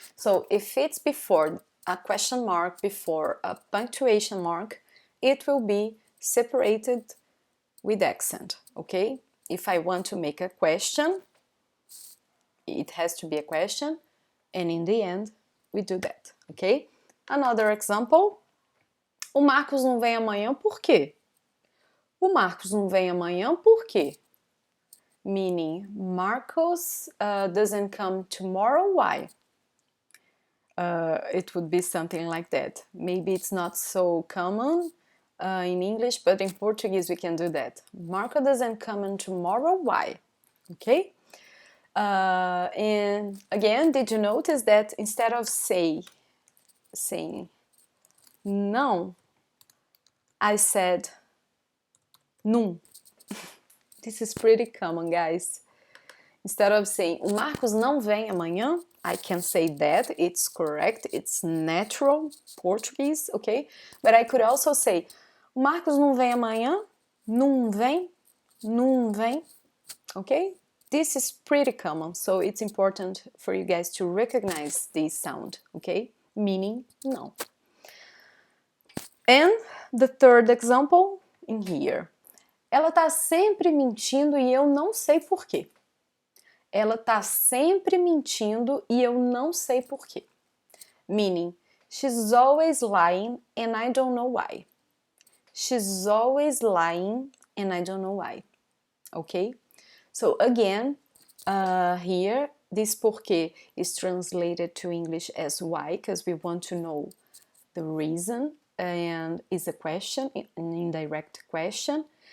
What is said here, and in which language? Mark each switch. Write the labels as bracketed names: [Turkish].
[English] So if it's before a question mark, before a punctuation mark, it will be separated with accent, okay? If I want to make a question, it has to be a question, and in the end, we do that, okay? Another example, [Portuguese] o Marcos não vem amanhã por quê? O Marcos não vem amanhã por quê? [English] Meaning, Marcos doesn't come tomorrow, why? It would be something like that. Maybe it's not so common in English, but in Portuguese we can do that. Marco doesn't come in tomorrow, why? Okay? And again, did you notice that instead of saying não, I said num. This is pretty common, guys. Instead of saying [Portuguese] o Marcos não vem amanhã, [English] I can say that, it's correct, it's natural Portuguese, okay? But I could also say [Portuguese] o Marcos não vem [English] amanhã, não vem, não vem, okay? This is pretty common, so it's important for you guys to recognize this sound, okay? Meaning no. And the third example in here. [Portuguese] Ela tá sempre mentindo e eu não sei porquê. Ela tá sempre mentindo e eu não sei porquê. [English] Meaning, she's always lying and I don't know why. She's always lying and I don't know why. Okay? So again, here, this porquê is translated to English as why, because we want to know the reason, and is a question, an indirect question.